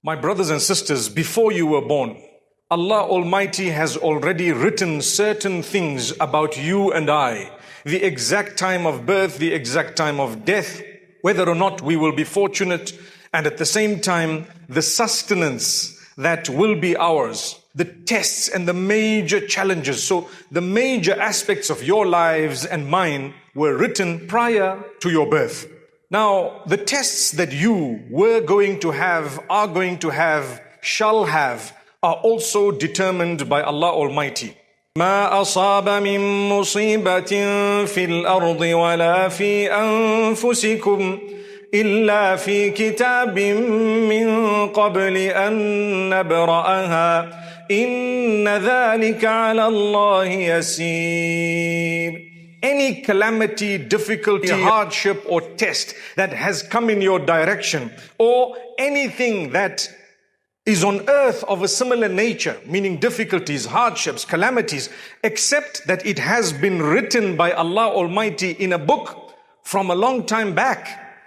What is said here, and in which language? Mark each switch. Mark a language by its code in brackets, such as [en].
[en] My brothers and sisters, before you were born, Allah Almighty has already written certain things about you and I, the exact time of birth, the exact time of death, whether or not we will be fortunate, and at the same time, the sustenance that will be ours, the tests and the major challenges. So the major aspects of your lives and mine were written prior to your birth. Now, the tests that you were going to have, are going to have, shall have, are also determined by Allah Almighty. [ar] ما أصاب من مصيبة في الأرض ولا في أنفسكم إلا في كتاب من قبل أن نبرأها إن ذلك على الله يسير. [en] Any calamity, difficulty, hardship or test that has come in your direction, or anything that is on earth of a similar nature, meaning difficulties, hardships, calamities, except that it has been written by Allah Almighty in a book from a long time back.